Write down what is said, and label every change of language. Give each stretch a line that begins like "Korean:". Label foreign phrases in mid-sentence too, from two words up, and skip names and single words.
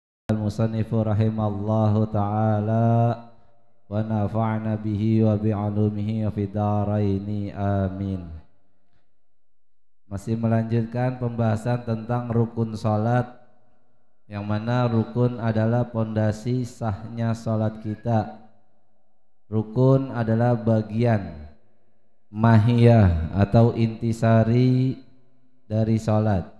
Arabic: المصنف رحمه الله تعالى ونفعنا به وبعلومه وفي الدارين آمين.
Indonesian: Masih melanjutkan pembahasan tentang rukun salat, yang mana rukun adalah pondasi sahnya salat kita. Rukun adalah bagian mahiyah atau intisari dari salat.